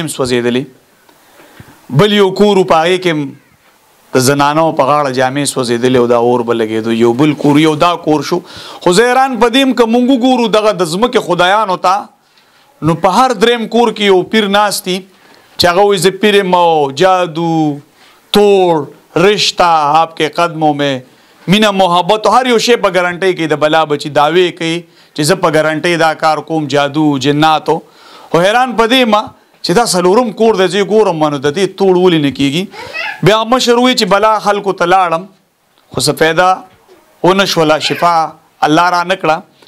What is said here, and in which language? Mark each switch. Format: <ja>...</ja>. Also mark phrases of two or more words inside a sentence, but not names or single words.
<ps>هم سوځېدلې بل یو کور په هغې کې د زنانو په غاړه جامې سوځېدلې او دا اور به لګېدو یو بل کور یو دا کور شو خو زه حیران په دې یم که مونږ وګورو دغه د ځمکې خدایانو ته نو په هر دریم کور کې یو پیر ناست دي چې هغه وایي زه پیر یم او</ps> <ur>جادو توڑ رشتہ آپ کے قدموں میں</ur> <ps>مینه محبت هر یو شی په ګارانټي کې د بلا بچي داوی کوي چې زه په ګارانټي دا کار کوم جادو جناتو خو حیران پدې ما چې دا سلورم کور د چې ګورم منو د دې توړ ولې نه کیږي بیا مشر وی چې بلا خلکو ته لاړم خو څه پیدا ونشوله شفا الله را نکړه</ps>